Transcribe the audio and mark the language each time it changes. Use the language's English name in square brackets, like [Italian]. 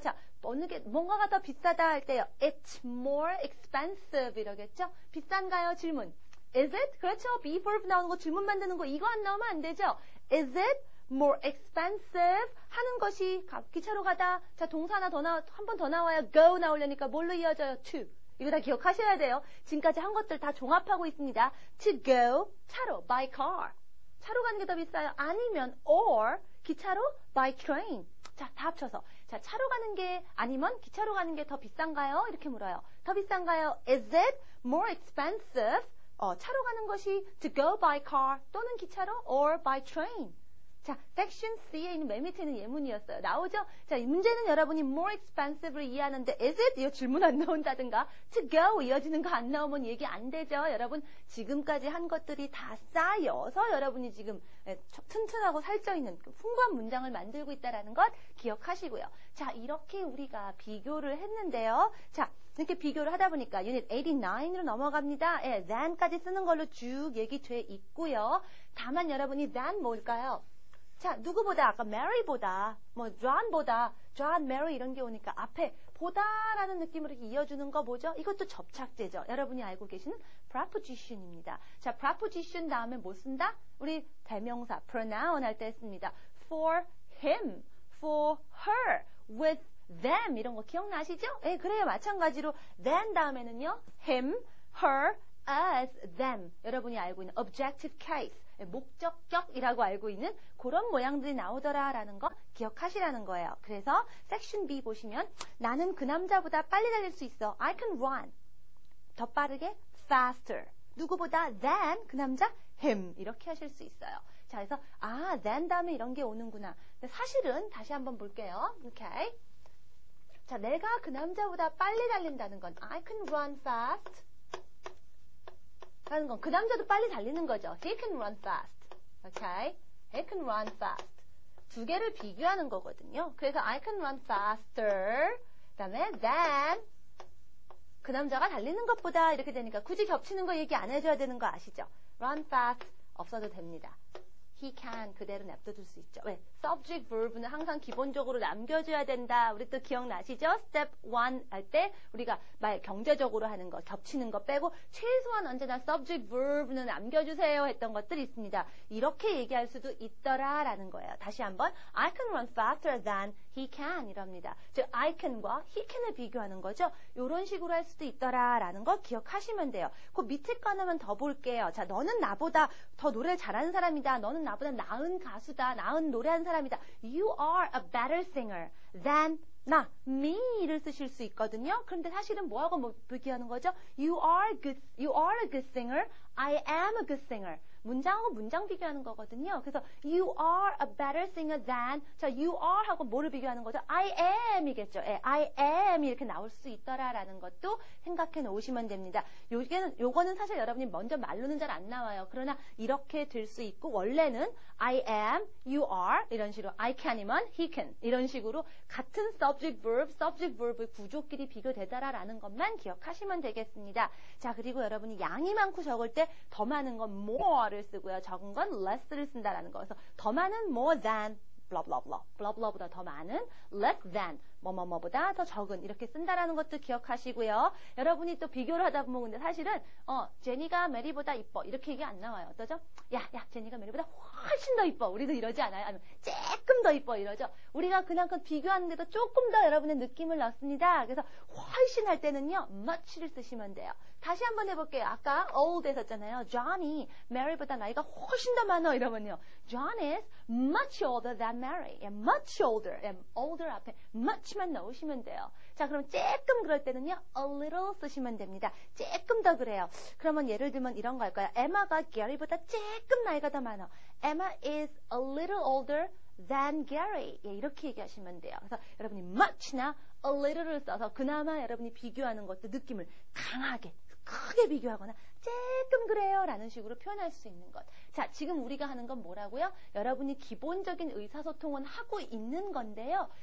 [Korean] 자, 뭔가가 더 비싸다 할 때요. [English] It's more expensive [Korean] 이러겠죠? 비싼가요? 질문. [English] Is it? [Korean] 그렇죠. be verb 나오는 거 질문 만드는 거 이거 안 나오면 안 되죠. [English] Is it more expensive? [Korean] 하는 것이 기차로 가다. 자, 동사 하나 한 번 더 나와요. go 나오려니까 뭘로 이어져요? [English] to. [Korean] 이거 다 기억하셔야 돼요. 지금까지 한 것들 다 종합하고 있습니다. [English] to go, [Korean] 차로, [English] by car. [Korean] 차로 가는 게 더 비싸요. 아니면 [English] or, [Korean] 기차로, [English] by train. [Korean] 자, 다 합쳐서. 자, 차로 가는 게 아니면 기차로 가는 게 더 비싼가요? 이렇게 물어요. 더 비싼가요? [English] Is it more expensive? [Korean] 차로 가는 것이 [English] to go by car [Korean] 또는 기차로 [English] or by train. [Korean] 자, 섹션 C에 있는 맨 밑에 있는 예문이었어요. 나오죠? 자, 이 문제는 여러분이 more expensive를 이해하는데 is it? 이 질문 안 나온다든가 to go 이어지는 거 안 나오면 얘기 안 되죠? 여러분 지금까지 한 것들이 다 쌓여서 여러분이 지금 튼튼하고 살쪄있는 풍부한 문장을 만들고 있다는 것 기억하시고요. 자, 이렇게 우리가 비교를 했는데요. 자, 이렇게 비교를 하다 보니까 유닛 89으로 넘어갑니다. 예, than까지 쓰는 걸로 쭉 얘기돼 있고요. 다만 여러분이 than 뭘까요? 자, 누구보다 아까 Mary보다 John, Mary 이런 게 오니까 앞에 보다라는 느낌으로 이어주는 거 뭐죠? 이것도 접착제죠. 여러분이 알고 계시는 preposition입니다. 자, preposition 다음에 뭐 쓴다? 우리 대명사 pronoun 할 때 씁니다. [English] For him, for her, with them [Korean] 이런 거 기억나시죠? 예, 그래요. 마찬가지로 then 다음에는요. him, her, as, them 여러분이 알고 있는 objective case 목적격이라고 알고 있는 그런 모양들이 나오더라라는 거 기억하시라는 거예요. 그래서 섹션 B 보시면 나는 그 남자보다 빨리 달릴 수 있어. I can run. 더 빠르게 faster. 누구보다 than 그 남자 him 이렇게 하실 수 있어요. 자, 그래서 than 다음에 이런 게 오는구나. 근데 사실은 다시 한번 볼게요. 오케이. 자, 내가 그 남자보다 빨리 달린다는 건 [English] I can run fast. [Korean] 하는 건 그 남자도 빨리 달리는 거죠. [English] He can run fast. Okay? He can run fast. [Korean] 두 개를 비교하는 거거든요. 그래서 [English] I can run faster. [Korean] 그다음에 than 그 남자가 달리는 것보다 이렇게 되니까 굳이 겹치는 거 얘기 안 해줘야 되는 거 아시죠? [English] Run fast [Korean] 없어도 됩니다. [English] He can [Korean] 그대로 냅둬둘 수 있죠. 왜? Subject verb는 항상 기본적으로 남겨줘야 된다. 우리 또 기억나시죠? Step 1 할 때 우리가 말 경제적으로 하는 거, 겹치는 거 빼고 최소한 언제나 subject verb는 남겨주세요 했던 것들이 있습니다. 이렇게 얘기할 수도 있더라라는 거예요. 다시 한번 [English] I can run faster than he can [Korean] 이럽니다. 즉 I can과 he can을 비교하는 거죠. 이런 식으로 할 수도 있더라라는 거 기억하시면 돼요. 그 밑에 거 하나만 더 볼게요. 자, 너는 나보다 더 노래를 잘하는 사람이다. 너는 나보다 나은 가수다. 나은 노래하는 사람이다. [English] You are a better singer than me를 쓰실 수 있거든요. [Korean] 그런데 사실은 뭐하고 비교하는 거죠? [English] You are a good singer. I am a good singer. [Korean] 문장하고 문장 비교하는 거거든요. 그래서 [English] you are a better singer than 자, you are [Korean] 하고 뭐를 비교하는 거죠? [English] I am [Korean] 이겠죠. 예, I am 이렇게 나올 수 있더라라는 것도 생각해 놓으시면 됩니다. 요거는 사실 여러분이 먼저 말로는 잘 안 나와요. 그러나 이렇게 될 수 있고 원래는 [English] I am, you are [Korean] 이런 식으로 I can이면 he can 이런 식으로 같은 subject verb의 구조끼리 비교되더라라는 것만 기억하시면 되겠습니다. 자, 그리고 여러분이 양이 많고 적을 때 더 많은 건 more를 쓰고요. 적은 건 less를 쓴다라는 거. 그래서 더 많은 [English] more than blah blah blah, [Korean] blah blah보다 더 많은 less than 뭐뭐뭐보다 더 적은 이렇게 쓴다라는 것도 기억하시고요. 여러분이 또 비교를 하다 보면 근데 사실은 제니가 메리보다 이뻐 이렇게 얘기 안 나와요. 어떠죠? 야 제니가 메리보다 훨씬 더 이뻐. 우리도 이러지 않아요? 아니면 조금 더 이뻐 이러죠. 우리가 그냥 그 비교하는데도 조금 더 여러분의 느낌을 넣습니다. 그래서 훨씬 할 때는요 much를 쓰시면 돼요. 다시 한번 해볼게요. 아까 old 했었잖아요. John이 Mary보다 나이가 훨씬 더 많아 이러면요. [English] John is much older than Mary. much older. [Korean] older 앞에 much만 넣으시면 돼요. 자, 그럼 조금 그럴 때는요. a little 쓰시면 됩니다. 조금 더 그래요. 그러면 예를 들면 이런 거 할까요? Emma가 Gary보다 조금 나이가 더 많아. [English] Emma is a little older than Gary. [Korean] 예, 이렇게 얘기하시면 돼요. 그래서 여러분이 much나 a little를 써서 그나마 여러분이 비교하는 것도 느낌을 강하게 크게 비교하거나 조금 그래요 라는 식으로 표현할 수 있는 것. 자, 지금 우리가 하는 건 뭐라고요? 여러분이 기본적인 의사소통은 하고 있는 건데요.